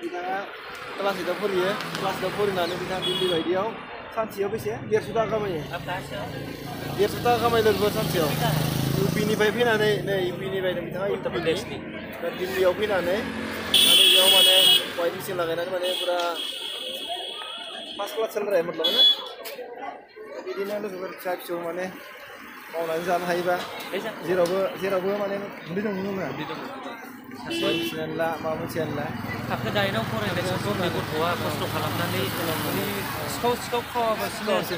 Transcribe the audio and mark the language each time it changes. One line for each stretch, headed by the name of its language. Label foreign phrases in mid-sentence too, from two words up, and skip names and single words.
Bodo: बिथाङा क्लास 8 आव फरायो क्लास 8 आव फरायनानै बिथाङा दिल्ली बायदियाव सानसेयाव बेसे 150 थाखा खामायो 150 थाखा खामायो लोगोफोर सानसेयाव इउपिनिफ्राय फैनानै नै इउपिनिफ्राय बिथाङा उत्तर प्रदेशनि दिल्लीयाव फैनानै माने बेयाव माने
English: white T-shirt
Bodo: लागायनानै माने पुरा
English: first class
Hindi: चल रहा है मतलब
Bodo: ना बिदिनो लोगोफोर फिसा फिसौ माने मावनानै जानो हायोबा जेरावबो माने उदै दं नङा बायदिसिनायानो ला माबा मोनसेयानो ला थाखो 9 आव फरायनाय समनि गथ'आ खस्थ' खालामनानै सिखाव खावाबासिनो